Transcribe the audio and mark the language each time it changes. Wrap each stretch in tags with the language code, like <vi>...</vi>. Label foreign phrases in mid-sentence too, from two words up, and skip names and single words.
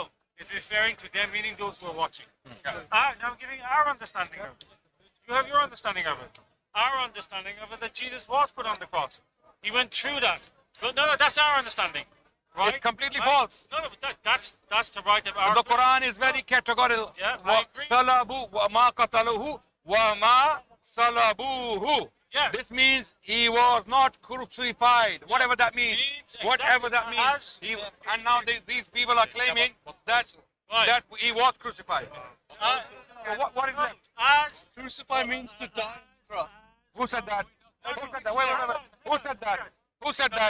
<en>So it's referring to them, meaning those who are watching. Now I'm giving our understanding of it. You have your understanding of it. Our understanding of it that Jesus was put on the cross. He went through that. No, that's our understanding. Right? It's completely Right? false. No, but that's the right of our. The Quran is very categorical. Yeah, I agree.</en> <ar>صلبوا وما قتلوه وما صلبوه.</ar> <en>Yeah. This means he was not crucified. Whatever that means. Whatever that means. And now these people are claiming that he was crucified. What is that? As Crucify means to die. Bro. Who said that? Who said that? Wait. Who said that? Who said that?</en>